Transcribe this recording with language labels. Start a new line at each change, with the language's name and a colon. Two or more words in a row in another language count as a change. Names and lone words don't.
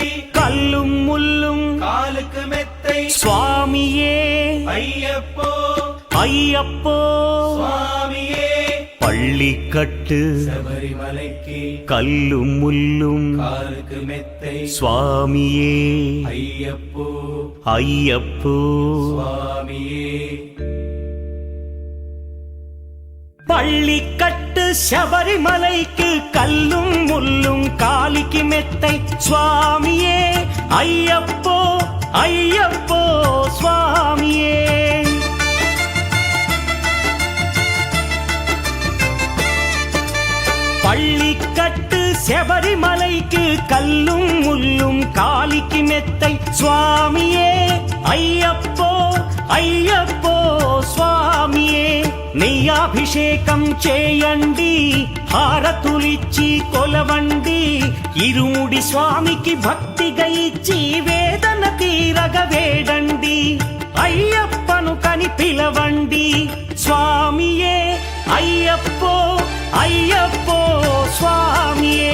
Tamil: கல்லும் முள்ளும் காலுக்கு மெத்தை சுவாமியே అయ్యప్పో ஐயப்போ స్వామియే பள்ளிக்கட்டு శబరిమలైకి கல்லும் முள்ளும் காலுக்கு மெத்தை சுவாமியே అయ్యప్పో ஐயப்போ స్వామియే பள்ளிக்கட்டு శబరిమలైకి கல்லும் முள்ளும் காலிக்கு மெத்தை சுவாமியே ஐயப்போ ஐயப்போ சுவாமியே பள்ளிக்கட்டு శబరిమలైకి கல்லும் முள்ளும் காலிக்கு மெத்தை சுவாமியே ஐயப்போ ஐயப்போ சுவாமியே
Telugu: నెయ్యాభిషేకం చేయండి, హారతులిచ్చి కొలవండి, ఇరుముడి స్వామికి భక్తిగా ఇచ్చి వేదన తీరగ వేడండి, అయ్యప్పను కని పిలవండి, స్వామియే అయ్యప్పో అయ్యప్పో స్వామియే.